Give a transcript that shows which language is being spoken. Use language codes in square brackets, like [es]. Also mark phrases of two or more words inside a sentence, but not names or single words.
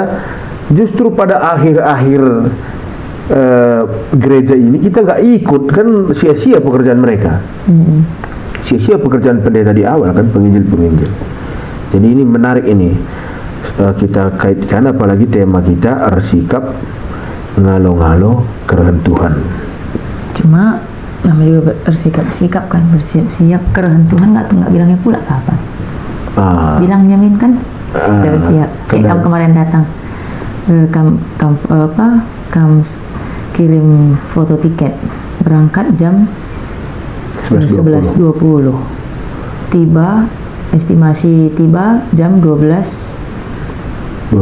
[id] Justru pada akhir-akhir gereja ini kita nggak ikut kan, sia-sia pekerjaan mereka, sia-sia pekerjaan pendeta di awal kan, penginjil-penginjil. Jadi ini menarik ini, kita kaitkan, apalagi tema kita bersikap [btx] ngalo-ngalo kerehan [id] Tuhan. Cuma namanya juga bersikap kan, bersiap-siap [btx] kerehan Tuhan, [id] nggak bilangnya pula kapan. Bilangnya Min kan bersiap. Kayak kamu kemarin datang, kamu kirim foto tiket berangkat jam 11.20, estimasi tiba jam 12.20.